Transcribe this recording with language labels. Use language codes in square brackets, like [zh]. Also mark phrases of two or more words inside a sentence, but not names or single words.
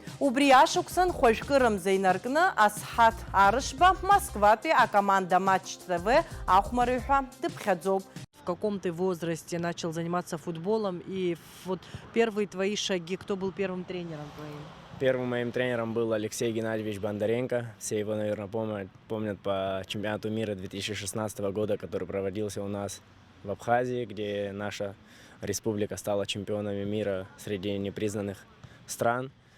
[ab] Убри ашықәсан хәажәкырымза инаркны Асҳаҭ Арышба Москватәи акоманда Матч ТВ ахәмари ҳәа дыԥхьаӡоуп. [ru] В каком ты возрасте начал заниматься футболом и вот первые твои шаги, кто был первым тренером твоим? Первым моим тренером был Алексей Геннадьевич Бондаренко. Все его, наверное, помнят по чемпионату мира 2016 года, который проводился у нас в Абхазии, где наша республика стала чемпионами мира среди непризнанных стран.